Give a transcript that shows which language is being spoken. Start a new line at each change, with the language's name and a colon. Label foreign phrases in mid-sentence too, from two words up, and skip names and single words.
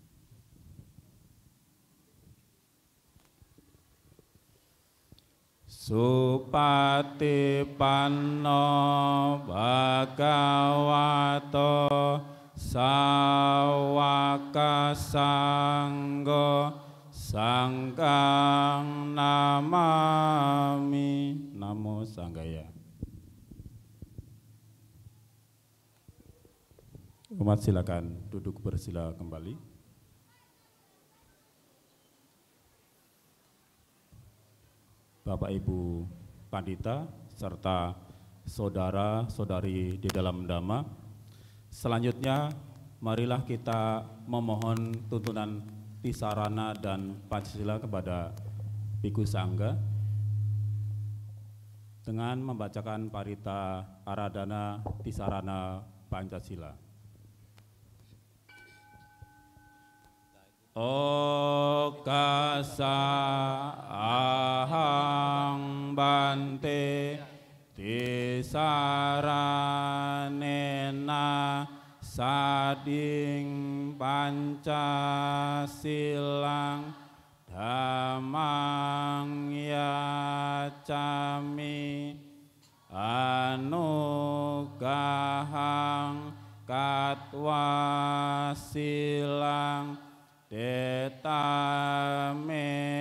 Pali: Supatipanno Bhagavato Sawaka Sanggo Sangkang Namami. Namo Sanggaya.
Indonesian: Umat silakan duduk bersila kembali. Bapak Ibu Pandita serta saudara-saudari di dalam Dhamma, selanjutnya marilah kita memohon tuntunan Tisarana dan Pancasila kepada Bhikkhu Sangga dengan membacakan Parita Aradhana Tisarana Pancasila.
Pali: Okasa ahang bante tisaranena sading Pancasilang dhammang yacami anugahang katwasilang detame